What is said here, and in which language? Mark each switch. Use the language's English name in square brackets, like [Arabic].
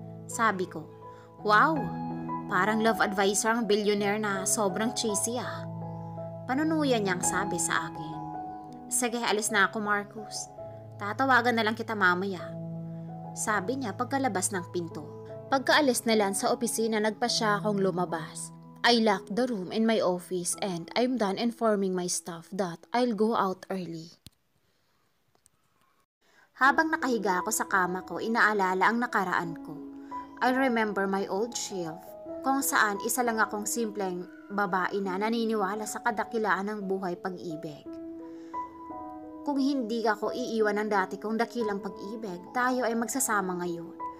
[Filipino] Sabi ko, wow, parang love advisor ang billionaire na sobrang cheesy ah. Panunuyan niyang sabi sa akin. Sige, alis na ako, Marcus. Tatawagan na lang kita mamaya. Sabi niya pagkalabas ng pinto. Pagkaalis na Lance sa opisina, nagpa siya akong lumabas. [English] I locked the room in my office and I'm done informing my staff that I'll go out early. [Filipino] Habang nakahiga ako sa kama ko, inaalala ang nakaraan ko. [English] I remember my old shelf, [Filipino] kung saan isa lang akong simpleng babae na naniniwala sa kadakilaan ng buhay pag-ibig. Kung hindi ako iiwan ng dati kong dakilang pag-ibig, tayo ay magsasama ngayon.